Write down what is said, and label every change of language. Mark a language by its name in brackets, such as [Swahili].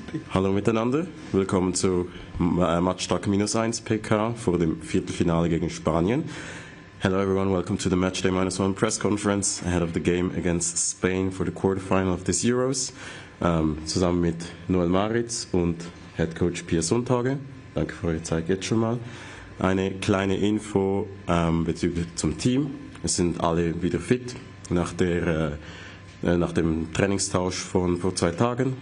[German] Hallo miteinander, willkommen zu Matchtag -1 PK vor dem Viertelfinale gegen Spanien. [English] Hello everyone, welcome to the Matchday -1 press conference ahead of the game against Spain for the quarterfinal of this Euros. [German] Zusammen mit Noel Maritz und Head Coach Pia Sundhage. Danke für eure Zeit jetzt schon mal. Eine kleine Info bezüglich zum Team. Es sind alle wieder fit nach dem Trainingstausch von vor 2 Tagen.